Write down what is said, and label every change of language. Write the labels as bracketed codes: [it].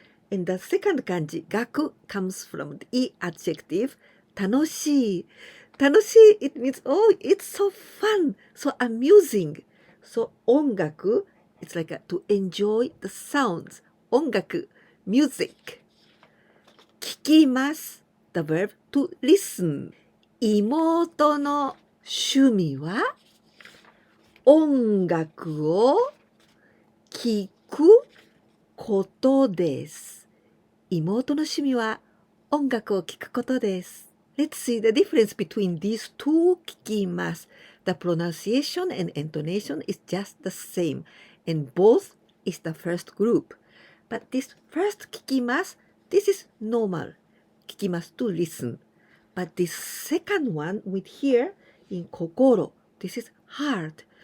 [en] And the second kanji, 学 comes from the adjective, 楽しい。楽しい it means, oh, it's so fun, so amusing. So 音楽 it's like to enjoy the sounds. 音楽 music. 聞きます the verb to listen. [ja] 妹の趣味は音楽を聞くことです。妹の趣味は音楽を聞くことです。 [en] Let's see the difference between these two 聞きます。 The pronunciation and intonation is just the same, and both is the first group. But this first 聞きます, this is normal. 聞きます to listen. But this second one with here in 心, this is hard.